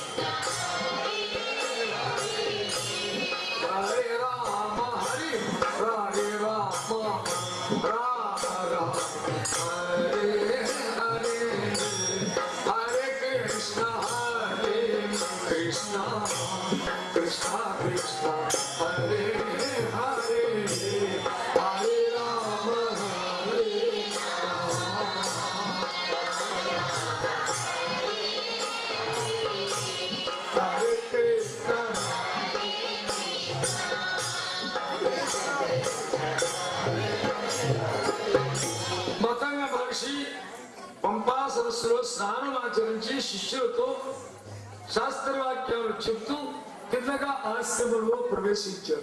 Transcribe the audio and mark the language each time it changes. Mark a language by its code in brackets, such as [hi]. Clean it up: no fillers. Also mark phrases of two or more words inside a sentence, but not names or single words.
[sa] హరే రామ హరి హరే రామ రామ రామ హరే హరే హరే కృష్ణ కృష్ణ కృష్ణ కృష్ణ హరే హరే హరే రామ హరే హరే కృష్ణ [te] మతంగ మహర్షి పంపా సరస్సులో స్నానం ఆచరించి శిష్యులతో శాస్త్రవాక్యాలు చెప్తూ తిన్నగా ఆశ్రమంలో ప్రవేశించారు.